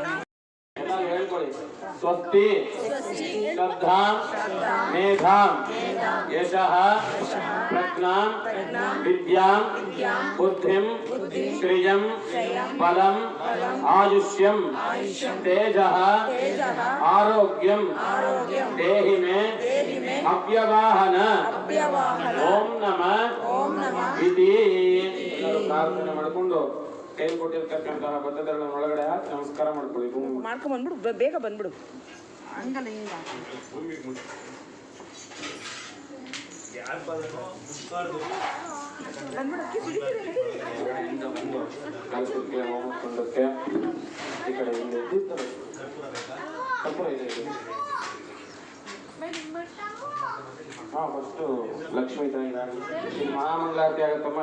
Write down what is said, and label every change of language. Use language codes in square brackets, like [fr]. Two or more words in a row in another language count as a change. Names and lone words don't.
[kn] ಎಲ್ಲರೂ ಹೇಳ್ಕೊಳ್ಳಿ. [sa] ಸ್ವಸ್ತಿ ಶ್ರದ್ಧಾಂ ಮೇಧಾಂ ಯಶಃ ಪ್ರಜ್ಞಾಂ ವಿದ್ಯಾಂ ಬುದ್ಧಿಂ ಶ್ರಿಯಂ ಬಲಂ ಆಯುಷ್ಯಂ ತೇಜಃ ಆರೋಗ್ಯಂ ದೇಹಿ ಮೇ ಅವ್ಯವಾಹನ ಓಂ ನಮಃ ಇತಿ [kn] ಪ್ರಾರ್ಥನೆ ಮಾಡಿಕೊಂಡು ಕೈ ಕೊಟ್ಟಿರ್ತಕ್ಕಂತಹ ಬದ್ಧತೆಗಳ ಒಳಗಡೆ ಹಾಕಿ ನಮಸ್ಕಾರ ಮಾಡ್ಕೊಳ್ಳಿ. ಮಾಡ್ಕೊಂಡ್ ಬಂದ್ಬಿಡು ಬೇಗ ಬಂದ್ಬಿಡು ಹಂಗಲ್ಲ ಹಿಂಗ ಕಲಸಕ್ಕೆ ಹೋಗ್ಕೊಂಡಕ್ಕೆ ಈ ಕಡೆ ಹಿಂದೆ ಇದ್ದಿರ್ತಾರೆ ಕರ್ಪೂರ ಇದೆ ಹಾ ಫಸ್ಟು ಲಕ್ಷ್ಮೀ ತಾಯಿ ಇಲ್ಲಿ ಮಹಾಮಂಗಳಾರತಿ ಆಗತ್ತಮ್ಮ.